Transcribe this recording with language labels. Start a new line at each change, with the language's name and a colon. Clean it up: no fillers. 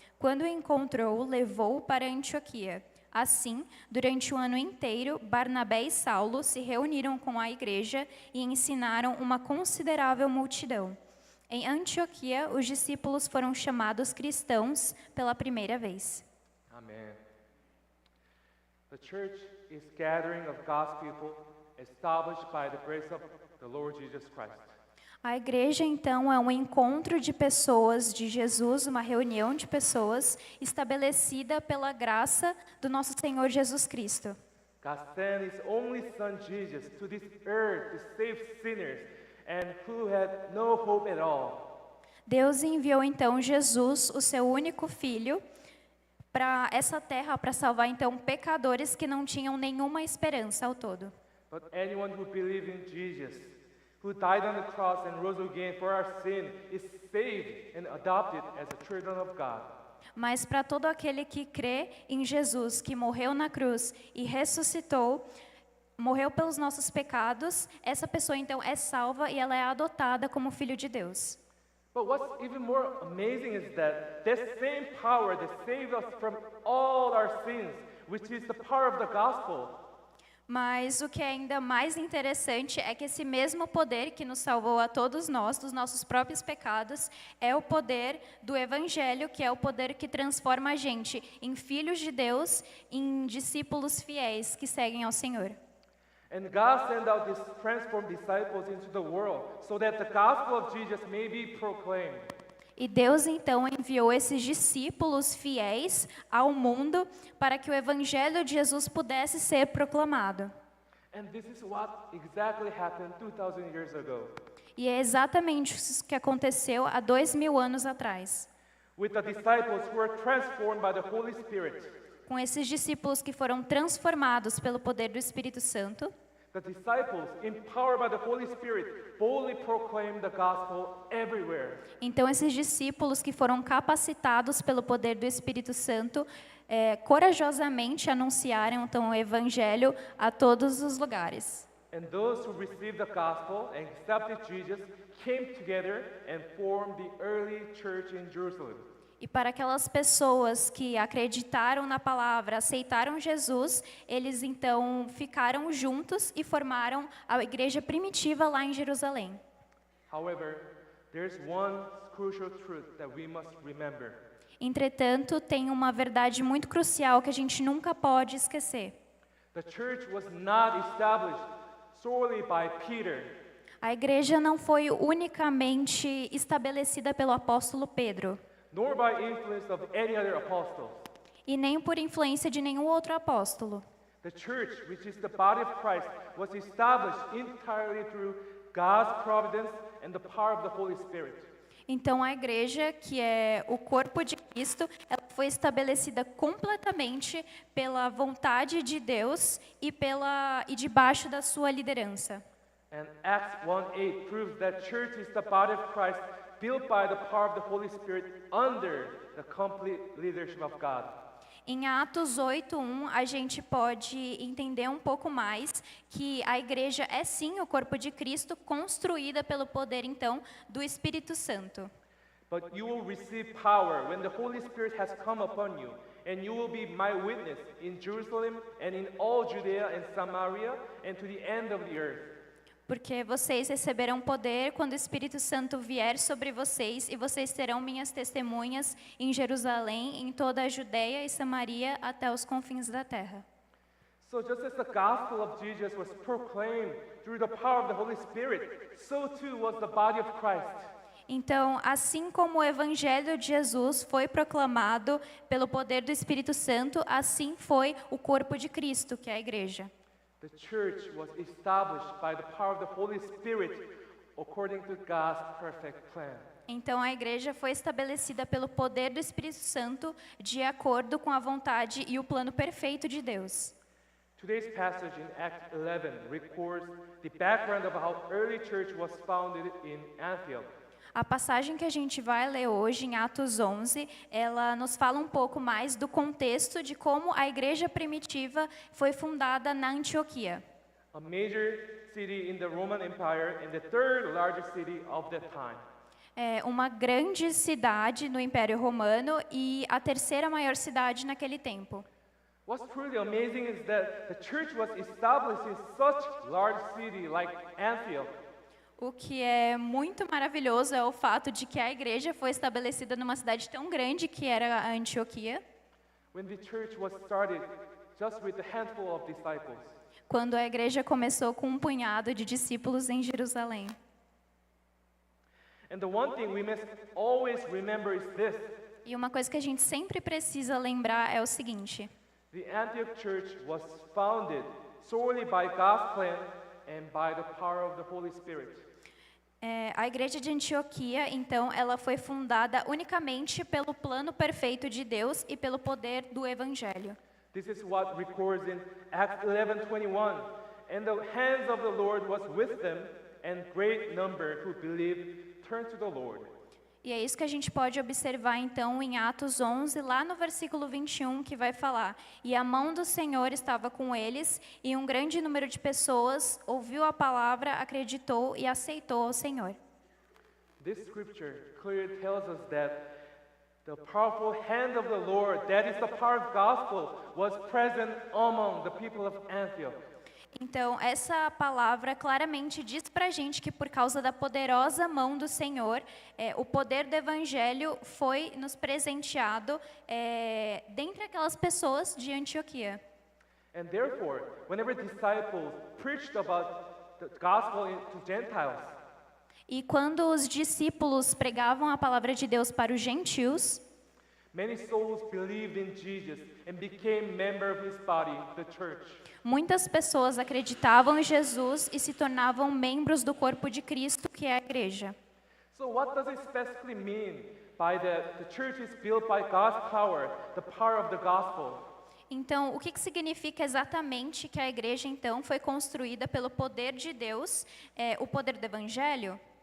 Portuguese: Quando o encontrou, levou-o para Antioquia. Assim, durante o ano inteiro, Barnabé e Saulo se reuniram com a igreja e ensinaram uma considerável multidão. Em Antioquia, os discípulos foram chamados cristãos pela primeira vez.
English: Amen. The church is gathering of God's people established by the grace of the Lord Jesus Christ.
Portuguese: A igreja, então, é um encontro de pessoas de Jesus, uma reunião de pessoas estabelecida pela graça do nosso Senhor Jesus Cristo.
English: God sent His only Son Jesus to this earth to save sinners and who had no hope at all.
Portuguese: Deus enviou, então, Jesus, o seu único filho, para essa terra, para salvar, então, pecadores que não tinham nenhuma esperança ao todo.
English: But anyone who believes in Jesus, who died on the cross and rose again for our sin, is saved and adopted as the children of God.
Portuguese: Mas para todo aquele que crê em Jesus, que morreu na cruz e ressuscitou, morreu pelos nossos pecados, essa pessoa então é salva e ela é adotada como filho de Deus.
English: But what's even more amazing is that this same power that saved us from all our sins, which is the power of the gospel,
Portuguese: mas o que é ainda mais interessante é que esse mesmo poder que nos salvou a todos nós, dos nossos próprios pecados, é o poder do Evangelho, que é o poder que transforma a gente em filhos de Deus, em discípulos fiéis que seguem ao Senhor.
English: And God sent out these transformed disciples into the world so that the gospel of Jesus may be proclaimed.
Portuguese: E Deus, então, enviou esses discípulos fiéis ao mundo para que o Evangelho de Jesus pudesse ser proclamado.
English: And this is what exactly happened 2,000 years ago.
Portuguese: E é exatamente isso que aconteceu há 2000 anos atrás.
English: With the disciples who were transformed by the Holy Spirit.
Portuguese: Com esses discípulos que foram transformados pelo poder do Espírito Santo.
English: The disciples, empowered by the Holy Spirit, boldly proclaimed the gospel everywhere.
Portuguese: Então, esses discípulos que foram capacitados pelo poder do Espírito Santo, corajosamente anunciaram então o Evangelho a todos os lugares.
English: And those who received the gospel and accepted Jesus came together and formed the early church in Jerusalem.
Portuguese: E para aquelas pessoas que acreditaram na palavra, aceitaram Jesus, eles então ficaram juntos e formaram a igreja primitiva lá em Jerusalém.
English: However, there's one crucial truth that we must remember.
Portuguese: Entretanto, tem uma verdade muito crucial que a gente nunca pode esquecer.
English: The church was not established solely by Peter,
Portuguese: A igreja não foi unicamente estabelecida pelo apóstolo Pedro,
English: nor by influence of any other apostles.
Portuguese: e nem por influência de nenhum outro apóstolo.
English: The church, which is the body of Christ, was established entirely through God's providence and the power of the Holy Spirit.
Portuguese: Então, a igreja, que é o corpo de Cristo, ela foi estabelecida completamente pela vontade de Deus e debaixo da sua liderança.
English: And Acts 1:8 proves that church is the body of Christ built by the power of the Holy Spirit under the complete leadership of God.
Portuguese: Em Atos 8:1, a gente pode entender um pouco mais que a igreja é sim o corpo de Cristo, construída pelo poder, então, do Espírito Santo.
English: But you will receive power when the Holy Spirit has come upon you, and you will be my witness in Jerusalem and in all Judea and Samaria and to the end of the earth.
Portuguese: Porque vocês receberão poder quando o Espírito Santo vier sobre vocês, e vocês serão minhas testemunhas em Jerusalém, em toda a Judeia e Samaria, até os confins da terra.
English: So just as the gospel of Jesus was proclaimed through the power of the Holy Spirit, so too was the body of Christ.
Portuguese: Então, assim como o Evangelho de Jesus foi proclamado pelo poder do Espírito Santo, assim foi o corpo de Cristo, que é a igreja.
English: The church was established by the power of the Holy Spirit according to God's perfect plan.
Portuguese: Então, a igreja foi estabelecida pelo poder do Espírito Santo, de acordo com a vontade e o plano perfeito de Deus.
English: Today's passage in Acts 11 records the background of how early church was founded in Antioch.
Portuguese: A passagem que a gente vai ler hoje, em Atos 11, ela nos fala um pouco mais do contexto de como a igreja primitiva foi fundada na Antioquia,
English: A major city in the Roman Empire and the third largest city of that time.
Portuguese: é uma grande cidade no Império Romano e a terceira maior cidade naquele tempo.
English: What's truly amazing is that the church was established in such large city like Antioch.
Portuguese: O que é muito maravilhoso é o fato de que a igreja foi estabelecida numa cidade tão grande que era a Antioquia,
English: When the church was started just with a handful of disciples.
Portuguese: quando a igreja começou com um punhado de discípulos em Jerusalém.
English: And the one thing we must always remember is this.
Portuguese: E uma coisa que a gente sempre precisa lembrar é o seguinte:
English: The Antioch church was founded solely by God's plan and by the power of the Holy Spirit.
Portuguese: a igreja de Antioquia, então, ela foi fundada unicamente pelo plano perfeito de Deus e pelo poder do Evangelho.
English: This is what records in Acts 11:21. And the hands of the Lord was with them, and great number who believed turned to the Lord.
Portuguese: E é isso que a gente pode observar, então, em Atos 11, lá no versículo 21, que vai falar: E a mão do Senhor estava com eles, e um grande número de pessoas ouviu a palavra, acreditou e aceitou ao Senhor.
English: This scripture clearly tells us that the powerful hand of the Lord, that is the power of gospel, was present among the people of Antioch.
Portuguese: Então, essa palavra claramente diz para a gente que, por causa da poderosa mão do Senhor, o poder do Evangelho foi nos presenteado dentre aquelas pessoas de Antioquia.
English: And therefore, whenever disciples preached about the gospel to Gentiles,
Portuguese: E quando os discípulos pregavam a palavra de Deus para os gentios,
English: many souls believed in Jesus and became members of his body, the church.
Portuguese: muitas pessoas acreditavam em Jesus e se tornavam membros do corpo de Cristo, que é a igreja.
English: So what does it specifically mean by the church is built by God's power, the power of the gospel?
Portuguese: Então, o que significa exatamente que a igreja, então, foi construída pelo poder de Deus, o poder do Evangelho?